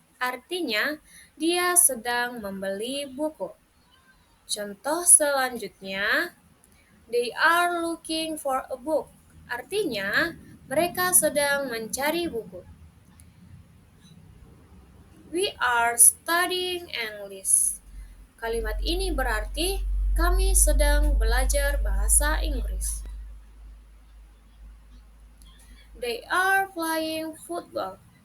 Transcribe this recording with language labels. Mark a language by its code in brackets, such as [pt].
[id] Artinya, dia sedang membeli buku. Contoh selanjutnya, [en] they are looking for a book. [id] Artinya, mereka sedang mencari buku. [en] We are studying English. [id] Kalimat ini berarti kami sedang belajar bahasa Inggris. [en] They are playing football.